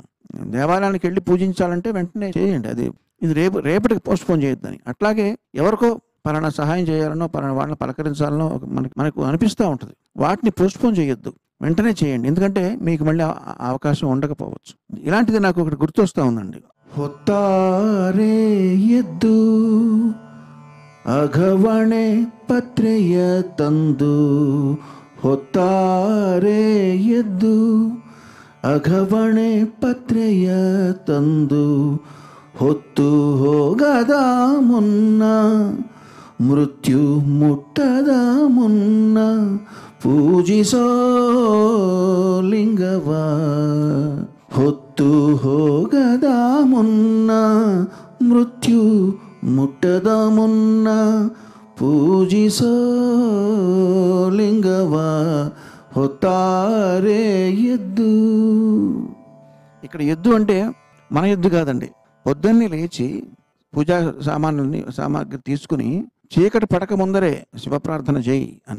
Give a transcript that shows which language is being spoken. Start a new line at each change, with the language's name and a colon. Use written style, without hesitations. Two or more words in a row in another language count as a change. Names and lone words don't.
Telugu: దేవాలయానికి వెళ్ళి పూజించాలంటే వెంటనే చేయండి. అది ఇది రేపటికి పోస్ట్ పోన్ చేయొద్దని. అట్లాగే ఎవరికో పలానా సహాయం చేయాలనో పలానా వాళ్ళని పలకరించాలనో మనకు అనిపిస్తూ ఉంటుంది. వాటిని పోస్ట్పోన్ చేయొద్దు, వెంటనే చేయండి. ఎందుకంటే మీకు మళ్ళీ అవకాశం ఉండకపోవచ్చు. ఇలాంటిది నాకు ఒకటి గుర్తొస్తూ ఉందండి.
Kannada: ಹೊತ್ತಾರೆ ಎದ್ದು ಅಘವಣೆ ಪತ್ರೆಯ ತಂದು, ಹೊತ್ತಾರೆ ಎದ್ದು ಅಘವಣೆ ಪತ್ರೆಯ ತಂದು, ಹೊತ್ತು ಹೋಗದ ಮುನ್ನ ಮೃತ್ಯು ಮುಟ್ಟದ ಮುನ್ನ ಪೂಜಿಸೋ ಲಿಂಗವ, ಹೊತ್ತು ಹೋಗದ ಮುನ್ನ ಮೃತ್ಯು ಮುಟ್ಟದ ಮುನ್ನ ಪೂಜಿಸೋ ಲಿಂಗವ, ಹೊತ್ತಾರೆ ಎದ್ದು.
Telugu: ఇక్కడ ఎద్దు అంటే మన ఎద్దు కాదండి. పొద్దున్నే లేచి పూజా సామాగ్రి తీసుకుని చీకటి పడక ముందరే శివప్రార్థన చేయి అని.